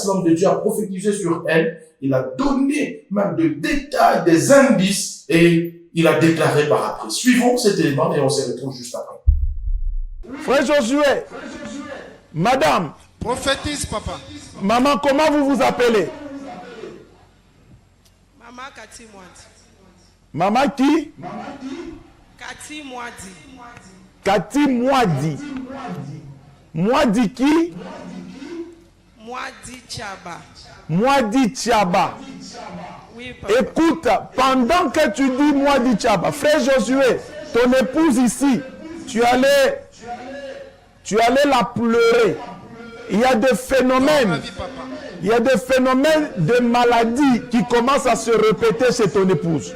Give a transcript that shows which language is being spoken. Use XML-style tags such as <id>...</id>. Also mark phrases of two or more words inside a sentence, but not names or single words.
<fr>L'homme de Dieu a prophétisé sur elle. Il a donné même des détails, des indices et il a déclaré par après. Suivons cet élément et on se retrouve juste après. Frère Josué, madame, Prophétise, papa. Maman, comment vous vous appelez? Maman Kati Mwadi. Maman qui? Kati Mwadi. Kati Mwadi. Mwadi qui? Mwadi Chaba. Mwadi Chaba. Oui, papa. Écoute, pendant que tu dis Mwadi Chaba, frère Josué, ton épouse ici, tu allais la pleurer. Il y a des phénomènes, il y a des phénomènes de maladie qui commencent à se répéter chez ton épouse.</fr>